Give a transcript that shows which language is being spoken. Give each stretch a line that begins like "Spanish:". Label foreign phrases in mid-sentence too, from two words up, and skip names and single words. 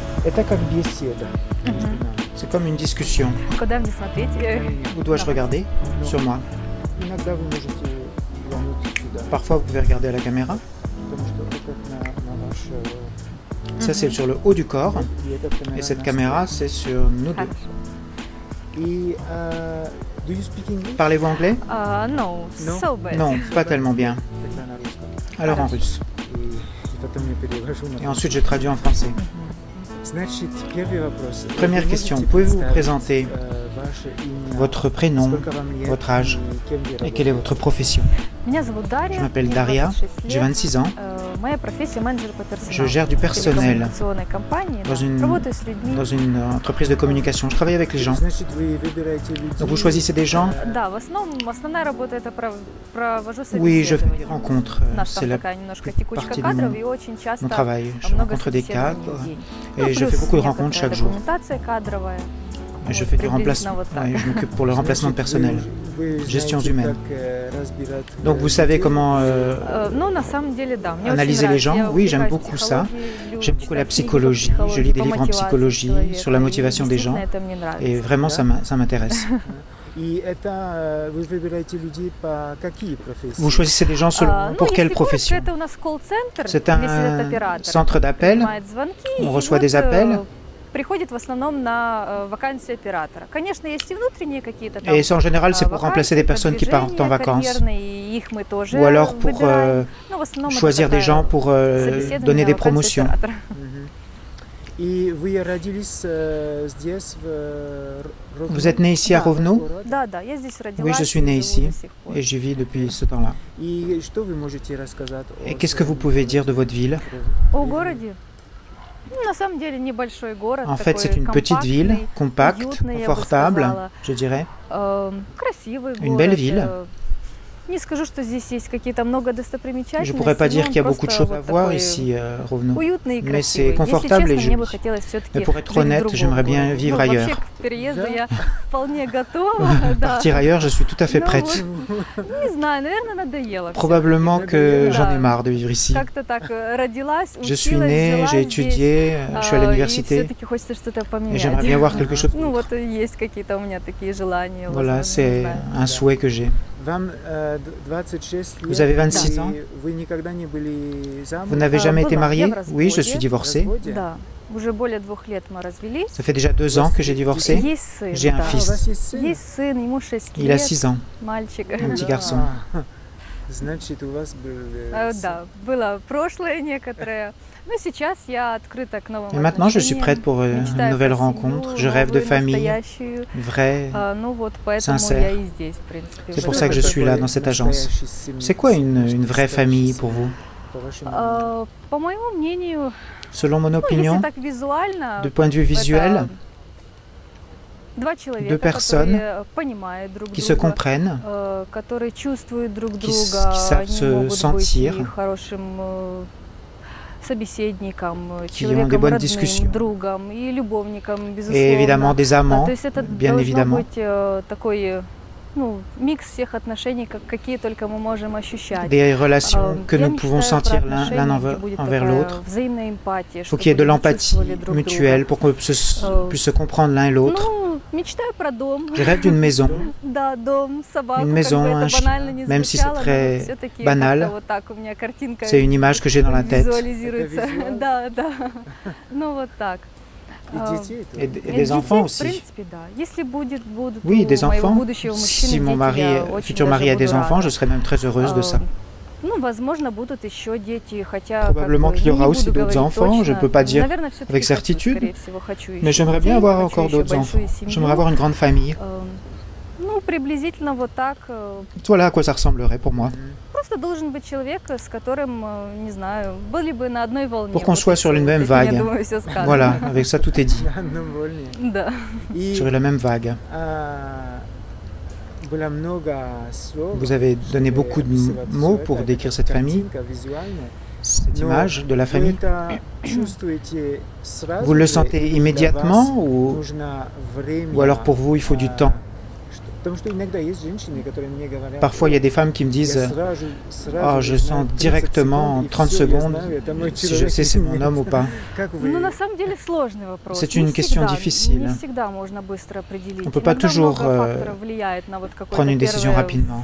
Russian: Это как беседа между нами.
French: C'est comme une discussion.
Russian: Куда мне смотреть?
French: Où dois-je regarder? Sur moi.
Russian: Иногда вы можете глянуть сюда,
French: Parfois, vous pouvez regarder à la caméra.
Russian: потому что это на ваш...
French: Ça, c'est sur le haut du corps.
Russian: и эта камера
French: Et cette
Russian: на
French: caméra, c'est sur nous deux.
Russian: Хорошо.
English: И do you speak English?
French: Parlez-vous anglais?
English: No, No? so bad.
French: Non, pas tellement bien.
Russian: Тогда на русском.
French: Alors en russe.
Russian: И потом я перевожу на
French: Et ensuite, je traduis en français.
Russian: Значит, первый вопрос.
French: Première
Russian: Вы
French: question.
Russian: можете
French: Pouvez-vous vous
Russian: представить,
French: présenter
Russian: ваше имя,
French: votre prénom,
Russian: сколько вам лет
French: votre âge
Russian: и кем вы
French: et quelle est votre profession?
Russian: Меня зовут Дарья.
French: Je m'appelle
Russian: мне
French: Daria,
Russian: 26
French: j'ai
Russian: лет.
French: 26 ans.
Russian: Моя профессия менеджер по персоналу.
French: Je gère du personnel
Russian: Телекоммуникационной компании,
French: dans
Russian: да.
French: une,
Russian: Работаю с людьми.
French: dans une entreprise de communication. Je travaille avec les gens.
Russian: Значит, вы выбираете людей.
French: Donc vous choisissez des gens?
Russian: Да, в основном основная работа это провожу
French: Oui, je fais des
Russian: собеседования.
French: rencontres.
Russian: У нас
French: C'est
Russian: там
French: la
Russian: такая немножко текучка
French: partie de
Russian: кадров,
French: mon-
Russian: и очень часто
French: mon travail. Je
Russian: много
French: rencontre des
Russian: собеседований
French: cadres
Russian: в день.
French: et je
Russian: плюс
French: fais beaucoup de
Russian: некоторая
French: rencontres chaque jour.
Russian: документация кадровая.
French: Et je
Russian: Вот,
French: fais du
Russian: приблизительно
French: remplacement.
Russian: вот так.
French: Ouais, je m'occupe pour le remplacement de personnel.
Russian: Вы
French: Gestion
Russian: знаете,
French: humaine.
Russian: как, разбирать,
French: Donc vous savez
Russian: людей.
French: comment
Russian: Ну, на самом деле, да. Мне
French: analyser
Russian: очень
French: les gens.
Russian: нравится.
French: Oui,
Russian: Я
French: j'aime
Russian: увлекаюсь
French: beaucoup ça.
Russian: психологией,
French: J'aime
Russian: люблю
French: beaucoup la
Russian: читать книги по
French: psychologie. Je lis des
Russian: по
French: livres en
Russian: мотивации
French: psychologie,
Russian: человека.
French: sur la
Russian: И
French: motivation des gens.
Russian: действительно это мне нравится.
French: Et vraiment, ça m'intéresse.
Russian: И это вы выбираете людей по какие профессии?
French: Vous choisissez des gens selon
Russian: Ну,
French: pour
Russian: если
French: quelle
Russian: коротко,
French: profession?
Russian: это у нас колл-центр,
French: C'est
Russian: где сидят
French: un
Russian: операторы,
French: centre d'appel.
Russian: принимают звонки,
French: On
Russian: и
French: reçoit
Russian: вот,
French: des appels.
Russian: приходит в основном на вакансию оператора. Конечно, есть и внутренние какие-то там
French: Et ça, en général, c'est pour remplacer des personnes qui partent en vacances.
Russian: карьерные, и их мы тоже
French: Ou alors pour
Russian: выбираем. Ну, в основном это
French: choisir des
Russian: такая
French: gens pour
Russian: собеседование
French: donner des
Russian: на вакансию
French: promotions.
Russian: оператора. Мгм. И вы родились здесь, в Ровно?
French: Vous êtes né ici à
Russian: Да.
French: Ровно?
Russian: Да, да, я здесь родилась.
French: Oui, je suis
Russian: и
French: né
Russian: живу
French: ici
Russian: до сих пор.
French: et j'y vis depuis ce temps-là.
Russian: И что вы можете рассказать
French: Et qu'est-ce que vous pouvez dire de votre ville?
Russian: О городе? Ну, на самом деле небольшой город.
French: En fait,
Russian: такой
French: c'est une petite ville,
Russian: компактный,
French: compacte,
Russian: уютный, я бы
French: confortable,
Russian: сказала.
French: je dirais.
Russian: Красивый
French: Une
Russian: город.
French: belle ville.
Russian: Не скажу, что здесь есть какие-то много достопримечательностей.
French: Je ne pourrais pas dire
Russian: но
French: qu'il y a
Russian: он
French: beaucoup de
Russian: просто
French: choses à
Russian: вот
French: voir
Russian: такой
French: ici à Rovno.
Russian: Уютный и
French: Mais
Russian: красивый.
French: c'est confortable
Russian: Если
French: et
Russian: честно, мне бы
French: joli.
Russian: хотелось все-таки
French: Mais pour être
Russian: жить в
French: honnête,
Russian: другом
French: j'aimerais bien
Russian: городе.
French: vivre
Russian: Ну,
French: ailleurs.
Russian: вообще, к переезду Да? я вполне готова. да.
French: Partir ailleurs, je suis tout à fait
Russian: Ну,
French: prête.
Russian: вот, не знаю, наверное, надоело. всё.
French: Probablement que
Russian: Да.
French: j'en ai marre de vivre ici.
Russian: Как-то так родилась,
French: Je suis
Russian: училась,
French: née,
Russian: жила
French: j'ai
Russian: здесь,
French: étudié, je suis à
Russian: и
French: l'université
Russian: все-таки хочется что-то
French: et
Russian: поменять.
French: j'aimerais bien voir quelque chose.
Russian: Ну вот и есть какие-то у меня такие желания.
French: Voilà,
Russian: возможно, не
French: c'est
Russian: знаю.
French: un souhait que j'ai.
Russian: Вам 26 лет.
French: Vous avez 26 ans.
Russian: И вы никогда не были замужем?
French: Vous n'avez jamais été
Russian: Была, я
French: marié?
Russian: в разводе.
French: Oui, je suis
Russian: В
French: divorcée.
Russian: разводе? Да, уже более 2 лет мы развелись.
French: Ça fait déjà 2 ans que j'ai divorcé.
Russian: Есть сын,
French: J'ai un
Russian: да. А, у
French: fils.
Russian: вас есть сын? Есть сын, ему 6
French: Il a
Russian: лет,
French: 6 ans.
Russian: мальчик.
French: Un petit
Russian: Да.
French: garçon.
Russian: Значит, у вас был... Да, было прошлое некоторое. Но сейчас я открыта к новым
French: Et maintenant, je suis
Russian: отношениям,
French: prête pour une
Russian: мечтаю
French: nouvelle
Russian: про
French: rencontre.
Russian: семью,
French: Je rêve de
Russian: новую,
French: famille,
Russian: настоящую.
French: vraie.
Russian: Ну вот, поэтому
French: sincère.
Russian: я и здесь, в принципе.
French: C'est
Russian: в
French: pour
Russian: этом
French: ça que je
Russian: году.
French: suis là, dans cette agence. C'est quoi une vraie famille pour vous?
Russian: По моему мнению,
French: Selon mon
Russian: ну,
French: opinion,
Russian: если так визуально,
French: de point de vue visuel,
Russian: это два человека,
French: deux personnes
Russian: которые понимают друг
French: qui se
Russian: друга,
French: comprennent,
Russian: которые чувствуют друг
French: qui
Russian: друга,
French: savent
Russian: они
French: se
Russian: могут
French: sentir,
Russian: быть и хорошим собеседником,
French: qui ont des
Russian: человеком
French: bonnes
Russian: родным,
French: discussions.
Russian: другом и любовником, безусловно.
French: et évidemment des amants,
Russian: То есть это
French: bien
Russian: должно
French: évidemment.
Russian: быть такой, ну, микс всех отношений, какие только мы можем ощущать.
French: Des relations que
Russian: Я
French: nous pouvons
Russian: мечтаю про
French: sentir l'un
Russian: отношения, где
French: envers
Russian: будет
French: envers
Russian: такая
French: l'autre.
Russian: взаимная эмпатия,
French: Il faut
Russian: чтобы
French: qu'il y ait de
Russian: люди
French: l'empathie
Russian: чувствовали друг
French: mutuelle
Russian: друга.
French: pour qu'on puisse se comprendre l'un et l'autre.
Russian: Ну, мечтаю про дом.
French: Je rêve d'une maison,
Russian: Да, дом, собаку,
French: Une
Russian: как
French: maison,
Russian: бы
French: un
Russian: это
French: chien,
Russian: банально не
French: même si c'est
Russian: звучало, но
French: très
Russian: вот всё-таки
French: banal,
Russian: как-то вот так у меня картинка
French: c'est une image que j'ai dans la tête.
Russian: визуализируется. Это визуал? Да, да. Ну вот так. И детей тоже?
French: Et des enfants
Russian: В
French: aussi.
Russian: принципе, да. Если будут
French: Oui,
Russian: у
French: des
Russian: моего
French: enfants.
Russian: будущего мужчины
French: Si mon
Russian: дети,
French: mari,
Russian: я очень
French: futur
Russian: даже
French: mari a
Russian: буду
French: des enfants,
Russian: рада.
French: je serais même très heureuse de ça.
Russian: Ну, возможно, будут еще дети, хотя
French: Probablement
Russian: как бы,
French: qu'il y aura
Russian: не
French: aussi
Russian: буду
French: d'autres
Russian: говорить
French: enfants, je
Russian: точно.
French: peux pas dire
Russian: Наверное, всё-таки
French: avec
Russian: как бы,
French: certitude,
Russian: скорее всего, хочу
French: mais
Russian: еще
French: j'aimerais
Russian: детей,
French: bien avoir
Russian: хочу
French: encore
Russian: еще
French: d'autres enfants.
Russian: большую семью.
French: J'aimerais avoir une grande famille.
Russian: Ну, приблизительно вот так.
French: Voilà à quoi ça ressemblerait pour moi.
Russian: Просто должен быть человек, с которым, не знаю, были бы на одной волне.
French: Pour qu'on soit sur une même
Russian: Этим, я
French: vague.
Russian: думаю, всё сказано.
French: Voilà, avec ça tout est dit.
Russian: На одном волне. Да. И
French: Sur la même vague.
Russian: было много слов,
French: Vous avez donné beaucoup de mots pour décrire cette famille,
Russian: картинка визуальная.
French: cette
Russian: Но
French: image de la
Russian: вы
French: famille.
Russian: это чувствуете сразу
French: Vous le
Russian: же,
French: sentez
Russian: или для
French: immédiatement
Russian: вас
French: ou
Russian: нужно время,
French: alors pour vous il faut du temps? Parfois, il y a des femmes qui me disent « Oh, je sens directement en 30 secondes si je sais c'est mon homme ou pas. » C'est une question difficile. On ne peut pas toujours prendre une décision rapidement.